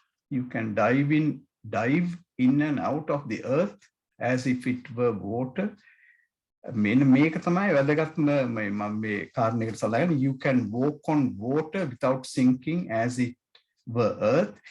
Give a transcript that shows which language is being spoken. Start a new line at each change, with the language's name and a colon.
English: You can dive in and out of the earth as if it were water.
Sinhala: මේක තමයි වැදගත්ම මම මේ කාරණේකට සලකන්නේ.
English: You can walk on water without sinking as it were earth.